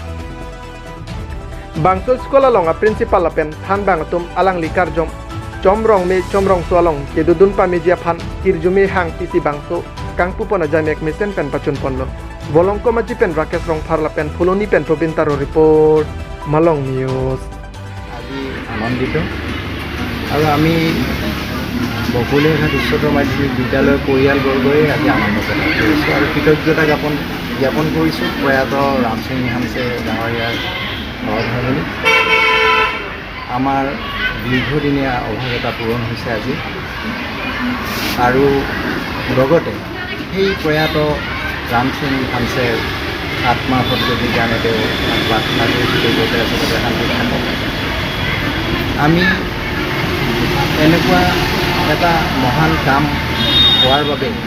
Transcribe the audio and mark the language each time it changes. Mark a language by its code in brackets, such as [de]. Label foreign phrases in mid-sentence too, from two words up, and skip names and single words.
[mjw] bangso school along a principal apen than bangatum alang li karjom chomrong so along kedudun pa media phan kirjume hang pisi bangso kangpupon ajamek mesen pen pachun ponlo Volongkomaji pen Rakesh rong pharla pen Fuloni pen Probintaro report Malong News [as] আজি আনন্দিত আৰু আমি বকুলেঘাট উচ্চতৰ মাধ্যমিক বিদ্যালয়ৰ পৰিয়ালবৰ্গই আজি আনন্দ প্ৰকাশ কৰিছোঁ আৰু কৃতজ্ঞতা জ্ঞাপন কৰিছোঁ প্ৰয়াত ৰামসিং হানছে ডাঙৰীয়াৰ সহধৰ্মিনী আমাৰ দীৰ্ঘদিনীয়া অভাৱ এটা পূৰণ হৈছে আজি আৰু লগতে সেই প্ৰয়াত ৰামসিং হানছে আত্মাৰ সদ্গতিৰ কাৰণে তেওঁ প্ৰাৰ্থনা কৰিছোঁ আচলতে শান্তি থাকক আমি এনেকুৱা এটা মহান কাম হোৱাৰ বাবে